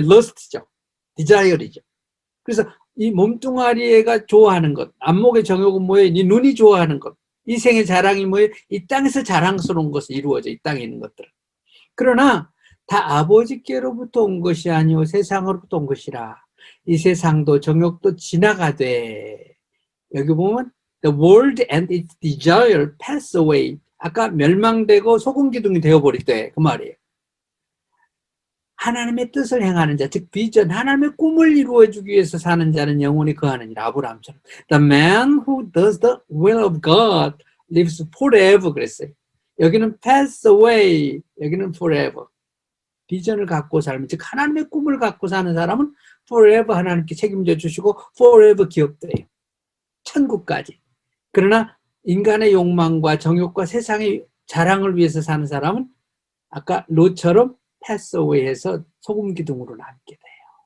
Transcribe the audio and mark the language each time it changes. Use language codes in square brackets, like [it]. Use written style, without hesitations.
[en] lust죠. desire이죠. [ko] 그래서 이 몸뚱아리가 좋아하는 것, 안목의 정욕은 뭐예요? 이 눈이 좋아하는 것, 이생의 자랑이 뭐예요? 이 땅에서 자랑스러운 것을 이루어져, 이 땅에 있는 것들은. 그러나 다 아버지께로부터 온 것이 아니오 세상으로부터 온 것이라. 이 세상도 정욕도 지나가되, 여기 보면 [en] the world and its desire pass away. [ko] 아까 멸망되고 소금 기둥이 되어버리대, 그 말이에요. 하나님의 뜻을 행하는 자, 즉 비전, 하나님의 꿈을 이루어주기 위해서 사는 자는 영원히 거하느니라. 아브라함처럼. [en] The man who does the will of God lives forever [ko] 그랬어요. 여기는 [en] pass away, 여기는 forever. [ko] 비전을 갖고 살면, 즉 하나님의 꿈을 갖고 사는 사람은 forever 하나님께 책임져 주시고 forever 기억돼요. 천국까지. 그러나 인간의 욕망과 정욕과 세상의 자랑을 위해서 사는 사람은 아까 롯처럼 pass away 해서 소금 기둥으로 남게 돼요.